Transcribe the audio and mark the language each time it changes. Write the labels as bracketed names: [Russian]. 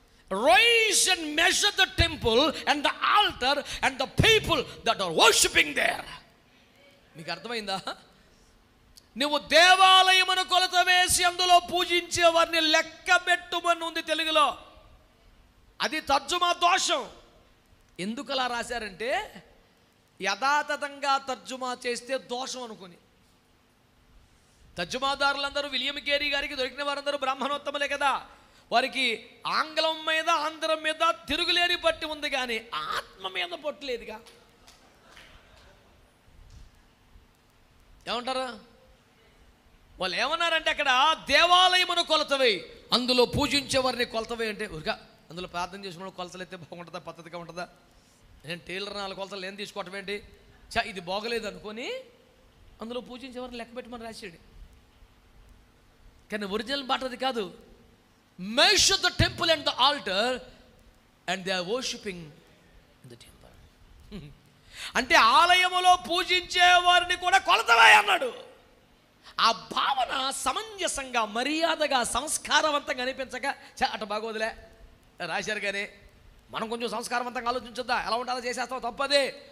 [English] Rise and measure the temple and the altar and the people that are worshiping there. [Telugu] మీకు అర్థమైందా? నువ్వు దేవాలయమును కొలత వేసి అందులో పూజించే వారిని లెక్క పెట్టుమని ఉంది తెలుగులో. అది తర్జుమా దోషం. ఎందుకు అలా రాశారంటే యథాతథంగా తర్జుమా చేస్తే దోషం అనుకుని. తర్జుమాదారులందరూ విలియం కేరీ గారికి దొరికిన వారందరూ బ్రాహ్మణోత్తములే కదా. వారికి ఆంగ్లం మీద ఆంధ్రం మీద తిరుగులేని పట్టి ఉంది, కానీ ఆత్మ మీద పట్టులేదుగా. ఏమంటారా? వాళ్ళు ఏమన్నారంటే అక్కడ దేవాలయమును కొలతవే, అందులో పూజించేవారిని కొలతవే అంటే ఊరిగా అందులో ప్రార్థన చేసుకున్న కొలతలు అయితే బాగుంటుందా, పద్ధతిగా ఉంటుందా? నేను టైలర్ 4 కొలతలు ఏం తీసుకోవటం ఏంటి? ఇది బాగలేదు అనుకొని అందులో పూజించేవారిని లెక్క పెట్టమని రాశాడు. కానీ ఒరిజినల్ మాట అది కాదు. [English] Measure the temple and the altar and they are worshipping in the temple. [Telugu] అంటే ఆలయములో పూజించే వారిని కూడా కొలతవే అన్నాడు. ఆ భావన సమంజసంగా, మర్యాదగా, సంస్కారవంతంగా అనిపించగా అటు బాగోదులే రాశారు. కానీ మనం కొంచెం సంస్కారవంతంగా ఆలోచించొద్దా? ఎలా ఉండాలో చేసేస్తాం, తప్పదే.